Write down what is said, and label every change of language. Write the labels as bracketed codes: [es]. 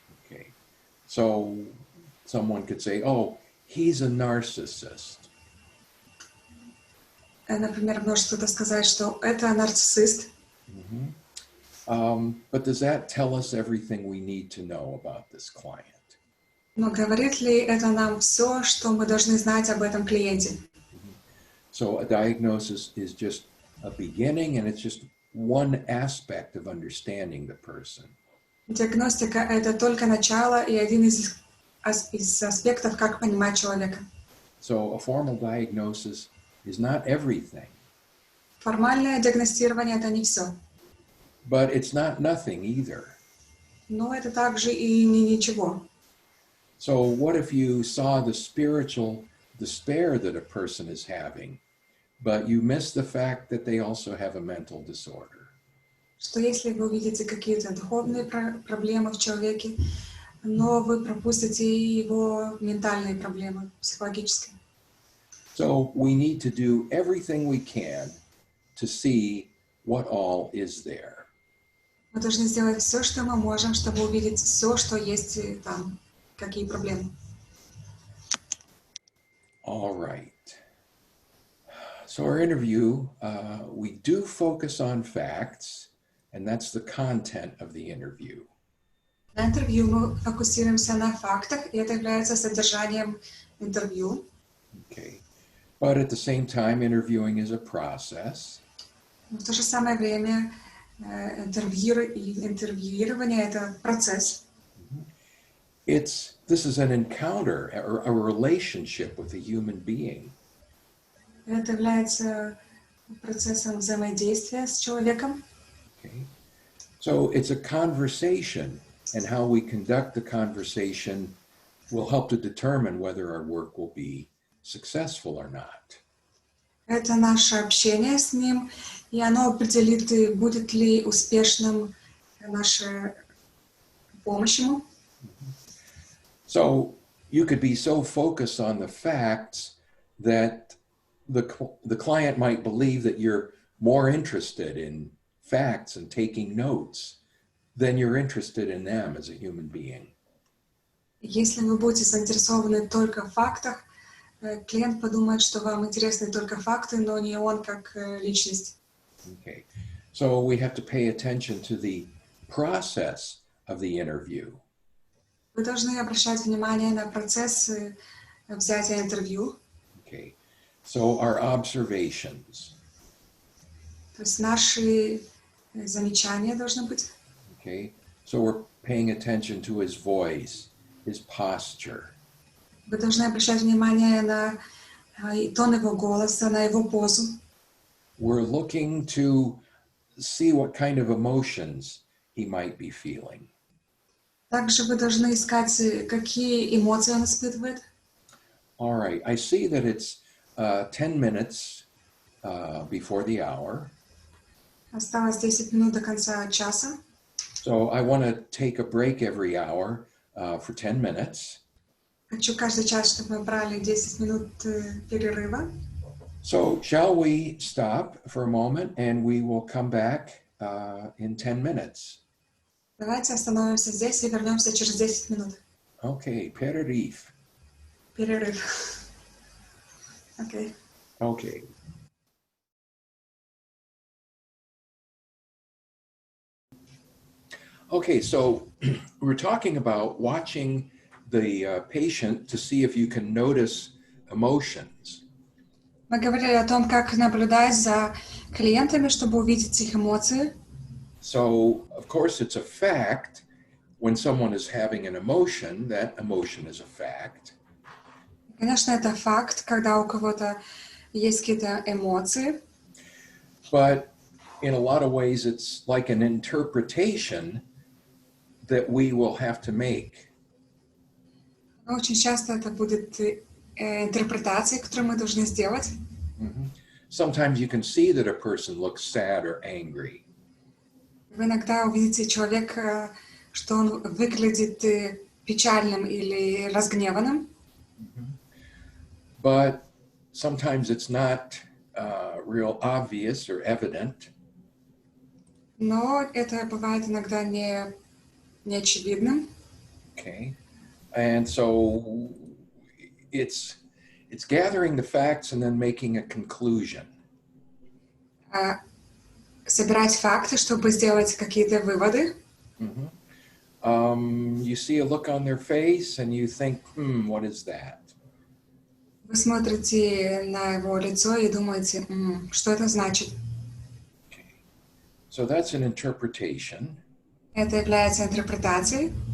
[en] Okay. So someone could say, oh, he's a narcissist. [ru] Например, может кто-то сказать, что это нарциссист. [en] But does that tell us everything we need to know about this client? [ru] Но говорит ли это нам все, что мы должны знать об этом клиенте? [en] So a diagnosis is just a beginning, and it's just one aspect of understanding the person. [ru] Диагностика — это только начало и один из аспектов, как понимать человека. [en] So a formal diagnosis is not everything, [ru] Формальное диагностирование — это не все. [en] but it's not nothing either. [ru] Но это также и не ничего. [en] So what if you saw the spiritual despair that a person is having, but you miss the fact that they also have a mental disorder? [ru] Что если вы увидите какие-то духовные проблемы в человеке, но вы пропустите его ментальные проблемы, психологические. [en] So we need to do everything we can to see what all is there. [ru] Мы должны сделать все, что мы можем, чтобы увидеть все, что есть там, какие проблемы. [en] All right. So our interview, we do focus on facts, and that's the content of the interview. [ru] На интервью мы фокусируемся на фактах, и это является содержанием интервью. [en] Okay. But at the same time, interviewing is a process. [ru] Но в то же самое время интервьюирование — это процесс. [en] This is an encounter or a relationship with a human being. [ru] Это является процессом взаимодействия с человеком. [en] Okay. So it's a conversation, and how we conduct the conversation will help to determine whether our work will be successful or not. [ru] Это наше общение с ним, и оно определит, будет ли успешным наша помощь ему. [en] So you could be so focused on the facts that the client might believe that you're more interested in facts and taking notes than you're interested in them as a human being. [ru] Если вы будете заинтересованы только в фактах, клиент подумает, что вам интересны только факты, но не он как личность. [en] Okay. So we have to pay attention to the process of the interview. [ru] Вы должны обращать внимание на процесс взятия интервью. [en] Okay. So our observations. [ru] То есть наши замечания должны быть. [en] Okay. So we're paying attention to his voice, his posture. [ru] Вы должны обращать внимание на тон его голоса, на его позу. [en] We're looking to see what kind of emotions he might be feeling. [ru] Также вы должны искать, какие эмоции он испытывает. [en] All right. I see that it's 10 minutes before the hour. [ru] Осталось 10 минут до конца часа. [en] So I want to take a break every hour for 10 minutes. [ru] Хочу каждый час, чтобы мы брали 10 минут перерыва. [en] So shall we stop for a moment and we will come back in 10 minutes. [ru] Давайте остановимся здесь и вернемся через 10 минут. Okay, перерыв. Перерыв. Окей. [en] Okay. Okay, so we're talking about watching the patient to see if you can notice emotions. [ru] Мы говорили о том, как наблюдать за клиентами, чтобы увидеть их эмоции. [en] So, of course, it's a fact when someone is having an emotion, that emotion is a fact. [ru] Конечно, это факт, когда у кого-то есть какие-то эмоции. [en] But in a lot of ways, it's like an interpretation that we will have to make. [ru] Но очень часто это будет интерпретации, которые мы должны сделать. Mhm. [en] Sometimes you can see that a person looks sad or angry. [ru] Вы иногда увидите человека, что он выглядит печальным или разгневанным, [en] But sometimes it's not real obvious or evident. [ru] но это бывает иногда не очевидным. [en] Okay. And so it's gathering the facts and then making a conclusion. [ru] Собирать факты, чтобы сделать какие-то выводы. [en] You see a look on their face and you think, what is that? [ru] Вы смотрите на его лицо и думаете, что это значит? [en] Okay. So that's an interpretation, [ru] Это является интерпретацией,